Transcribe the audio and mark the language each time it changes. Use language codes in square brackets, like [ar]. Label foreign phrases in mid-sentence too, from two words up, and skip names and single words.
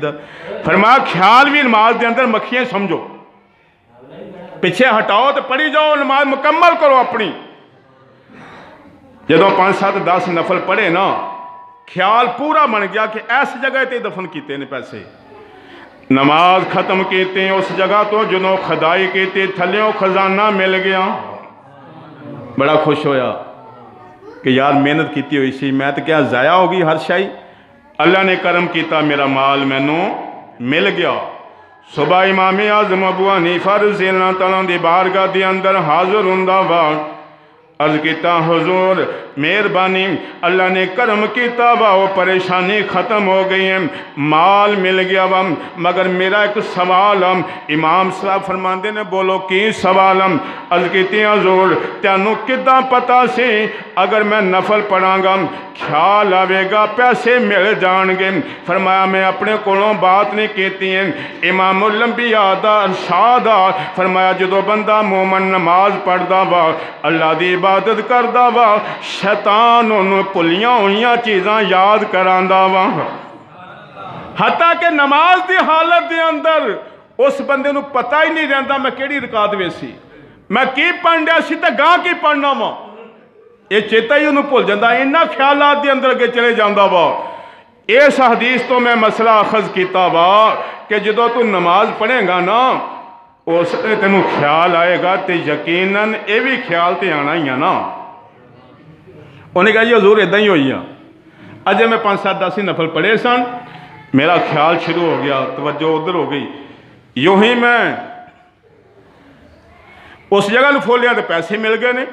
[pa] فرمایا خیال بھی نماز دے اندر مکھیاں سمجھو، پیچھے ہٹاؤ تو پڑھی جاؤ، نماز مکمل کرو اپنی۔ جدوں 5-7-10 نفل پڑھے نا، خیال پورا بن گیا کہ ایس جگہ تے دفن کیتے نے پیسے، نماز ختم کیتے اس جگہ تو جدوں خدائی کیتے تھلیوں خزانہ مل گیا، بڑا خوش ہویا کہ یار محنت کیتی ہوئی سی، میں تو کیا ضائع ہوگی ہر شائی، اللہ نے کرم کیتا میرا مال مینوں مل گیا۔ صبح امام اعظم ابو حنیفہ [ar] رضی اللہ تعالیٰ [pa] دی بارگاہ دی اندر حاضر ہوندا وا، عرض کیتا حضور مہربانی اللہ نے کرم کیتا وا، وہ پریشانی ختم ہو گئی ہے، مال مل گیا وا، مگر میرا ایک سوال ہے۔ امام صاحب فرماندے نے بولو کی سوال ہے؟ عرض کیتی حضور تینوں کداں پتا سی اگر میں نفل پڑھاں گا خیال آوے گا پیسے مل جان گے؟ فرمایا میں اپنے کولوں بات نہیں کیتی ہے، امام الانبیاء دا ارشاد آ، فرمایا جدو بندہ مومن نماز پڑھدا وا، اللہ دی عبادت کردا وا، شیطان انہوں پلیاں ہوئیاں چیزاں یاد کراندا وا، حتیٰ کہ نماز دی حالت دے اندر اس بندے نو پتہ ہی نہیں رہندا میں کیڑی رکعت ویسی، میں کی پڑھنڈیا سی تے گاں کی پڑھنا وا، یہ چیتا ہی انہوں بھول جاندہ، انہاں خیالات دے اندر کے چلے جاندہ وا۔ اس حدیث تو میں مسئلہ اخذ کیتا وا کہ جدو تو نماز پڑھیں گا نا اس نے تینوں خیال آئے گا تے یقیناً اے بھی خیال تے آنا ہی ہے نا۔ انہوں نے کہا جی حضور ادھا ہی ہوئی ہے، اجے میں 5-7-10 نفل پڑھے سن، میرا خیال شروع ہو گیا، توجہ ادھر ہو گئی، یوں ہی میں اس جگہ نو کھولیا تو پیسے مل گئے نے۔